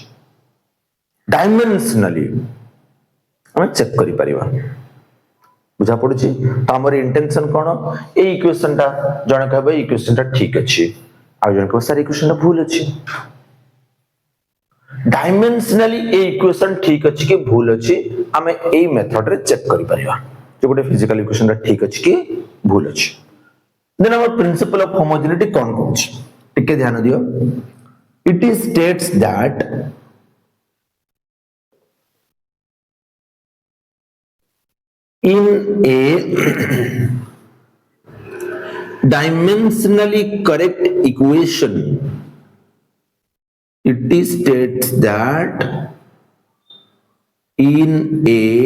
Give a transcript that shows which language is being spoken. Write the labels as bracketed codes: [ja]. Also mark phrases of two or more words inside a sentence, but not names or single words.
[or] ଡାଇମେନସନାଲି ଆମେ ଚେକ କରି ପାରିବା ବୁଝା ପଡୁଛି ତ ଆମର ଇଣ୍ଟେନସନ କଣ ଏ ଇକ୍ୱେସନ ଟା ଜଣେ କହିବେ ଇକ୍ୱେସନ ଟା ଠିକ ଅଛି ଆ ଜଣେ କହିବେ ସର ଇକ୍ୱେସନ ଟା ଭୁଲ ଅଛି। ଡାଇମେନସନାଲି ଏ ଇକ୍ୱେସନ ଠିକ ଅଛି କି ଭୁଲ ଅଛି ଆମେ ଏ ମେଥଡ ରେ ଚେକ କରି ପାରିବା ଯେ ଗୋଟେ ଫିଜିକାଲ ଇକ୍ୱେସନ ଟା ଠିକ ଅଛି କି ଭୁଲ ଅଛି। ଦେନ ଆମର [en] principle of homogeneity [or] କଣ କହୁଛି ଟିକେ ଧ୍ୟାନ ଦିଅ। [en] it is states that in a dimensionally correct equation it states that in a